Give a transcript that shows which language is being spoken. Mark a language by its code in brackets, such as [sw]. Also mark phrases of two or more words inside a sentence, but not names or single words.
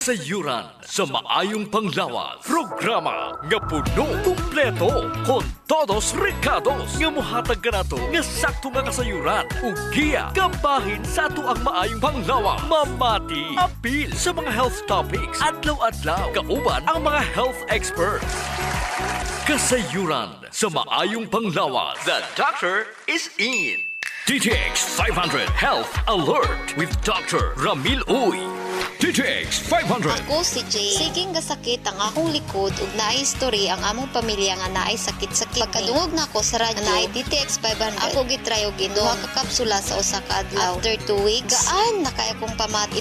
[ceb] Sayuran sa maayong panglawas. Programa nga puno, kumpleto, [es] con todos recados. [ceb] Nga muhatag ka nato nga sakto nga kasayuran. Ug giya, kabahin sa ato ang maayong panglawas. Mamati, apil sa mga [en] health topics. [ceb] Adlaw-adlaw, kauban ang mga [en] health experts. [ceb] Kasayuran sa maayong panglawas. [en] The doctor is in. DTX 500 Health Alert with Dr. Ramil Uy. DTX 500. [ceb] Ako si Jay. Siging gasakit ang akong likod ug naay story ang among pamilya nga naay sakit-sakit. Pagkadungog na ko sa radyo, naay DTX 500. Ako gitry og duha ka kapsula sa usa ka adlaw. [en] After 2 weeks, [ceb] gaan na kaya kong pamati.